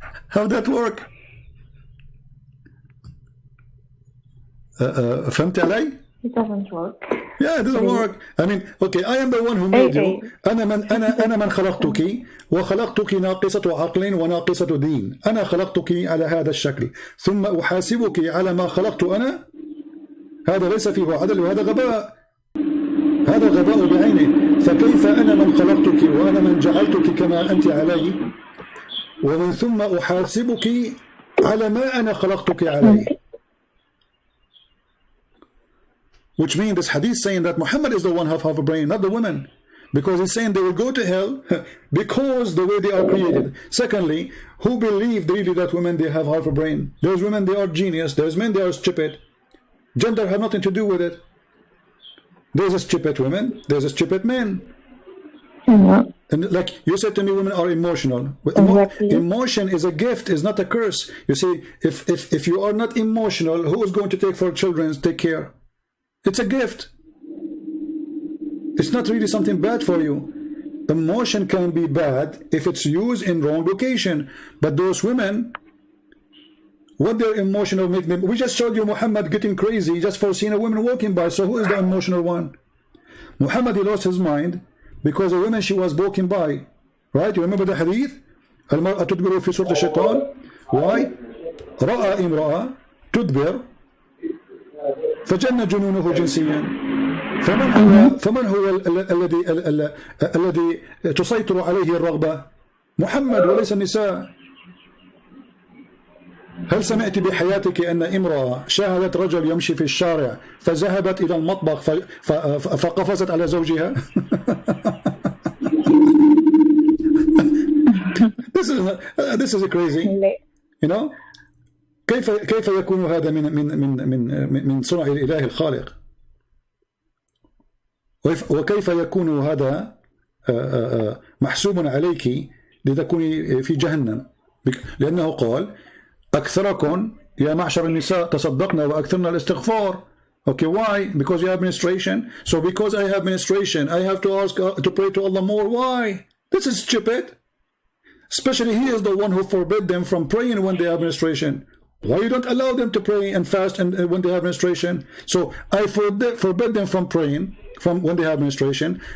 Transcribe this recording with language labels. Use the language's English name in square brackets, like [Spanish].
[English] How that work? [Arabic] فهمت علي? [English] It doesn't work. Yeah, it doesn't work. I mean, okay, I am the one who made you. [Arabic] أنا من خلقتك وخلقتك ناقصة عقل وناقصة دين. أنا خلقتك على هذا الشكل ثم أحاسبك على ما خلقت أنا. هذا ليس فيه عدل وهذا غباء. هذا غباء بعينه. فكيف أنا من خلقتك وأنا من جعلتك كما أنت علي ومن ثم أحاسبك على ما أنا خلقتك عليه. [English] Which means this hadith saying that Muhammad is the one who have half a brain, not the women. Because he's saying they will go to hell because the way they are created. Secondly, who believed really that women, they have half a brain? There's women, they are genius. There's men, they are stupid. Gender has nothing to do with it. There's a stupid women, there's a stupid men. And like you said to me, women are emotional. Emotion is a gift, is not a curse. You see, if you are not emotional, who is going to take for children, take care? It's a gift. It's not really something bad for you. Emotion can be bad if it's used in wrong location. But those women, what their emotional make them? We just showed you Muhammad getting crazy just for seeing a woman walking by. So who is the emotional one? Muhammad, he lost his mind because a woman, she was walking by. Right? You remember the hadith? [Arabic] المرأة تدبر في سورة الشيطان. [English] Why? [Arabic] رأى امرأة تدبر فجن جنونه جنسيا. فمن هو الذي تسيطر عليه الرغبة؟ محمد وليس النساء. هل سمعت بحياتك أن امرأة شاهدت رجل يمشي في الشارع فذهبت إلى المطبخ فقفزت على زوجها؟ [English] This is crazy. You know? [Arabic] كيف يكون هذا من صنع الإله الخالق؟ وكيف يكون هذا محسوب عليك لتكوني في جهنم؟ لأنه قال أكثركم يا معشر النساء تصدقنا وأكثرنا الاستغفار. [English] Okay, why? Because you have menstruation. So because I have menstruation, I have to ask to pray to Allah more. Why? This is stupid. Especially He is the one who forbid them from praying when they have menstruation. Why you don't allow them to pray and fast and when they have menstruation? So I forbid them from praying from when they have menstruation.